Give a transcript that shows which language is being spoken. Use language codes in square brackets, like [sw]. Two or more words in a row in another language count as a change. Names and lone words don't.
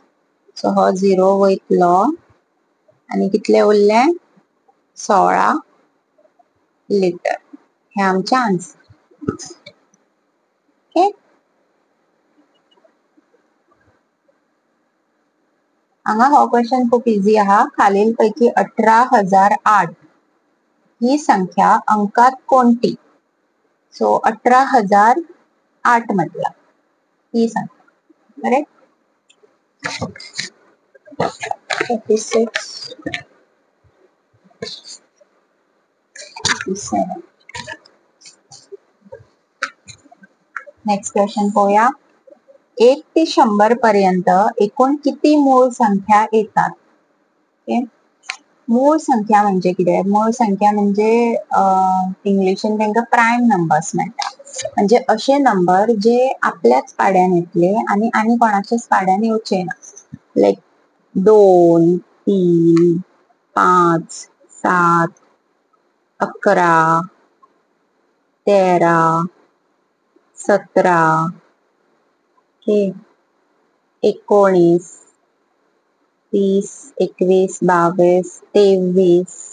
[kok] सो हो झिरो वयतलो आणि कितले उरले? 16 लिटर. हे आमचे आन्सर. ओके, हांगा हो क्वेश्चन खूप इझी आहा. [mr] खालील पैकी 18,008 ही संख्या अंकात कोणती? [kok] सो 18,008 म्हटला ही संख्या. करेक्ट. 36 57. [en] next question [mr] पाहूया. 1 ते 100 पर्यंत एकूण किती मूळ संख्या येतात? [kok] ओके, मूळ संख्या म्हणजे कितें? मूळ संख्या म्हणजे इंग्लिशीन तांकां [en] prime numbers [kok] म्हणटा. म्हणजे असे नंबर जे आपल्याच पाड्यान येतले आणि कोणाचेच पाड्यान येवचे ना. लाईक 2, 3, 5, 7, 11, 13, 17, 19, 30, 21, 22, 23,